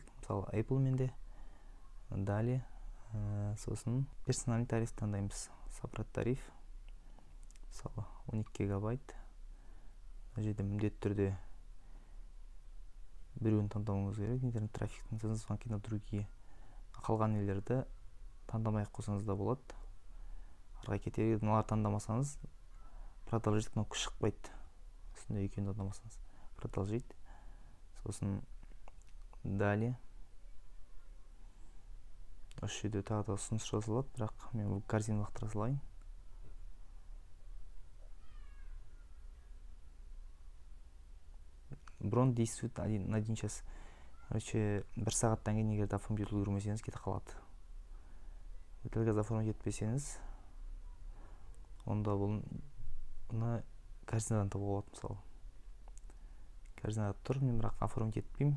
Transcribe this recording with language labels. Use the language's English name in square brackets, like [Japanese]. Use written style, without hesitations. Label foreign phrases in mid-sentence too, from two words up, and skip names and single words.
[Kazakh] Мысалы Apple менде. Далее сосын [Russian] персональный тариф [Kazakh] таңдаймыз. [Russian] Собрать тариф. [Kazakh] Мысалы 12 гигабайт. Мына жерде міндетті түрде біреуін таңдауыңыз керек. Интернет трафиктің [Russian] звонки на другие. [Kazakh] Қалған нелерді таңдамай-ақ қойсаңыз да болады. Арғы кетер, мыналар таңдамасаңыз продолжить кнопка шықпайды. Осындай екеуін таңдамасаңыз продолжить. Сосын далее. Осы жерде тағы да ұсыныс жазылады, бірақ мен бұл корзина лақтыра салайын. [Russian] Бронь действует на 1 час. [Kazakh] Короче, 1 сағаттан кейін егер оформить үлгермесеңіз кетіп қалады. Өтілге оформить етпесеңіз, онда бұны корзинадан табуға болады. Мысалы корзинада тұр, мен бірақ оформить етпеймін.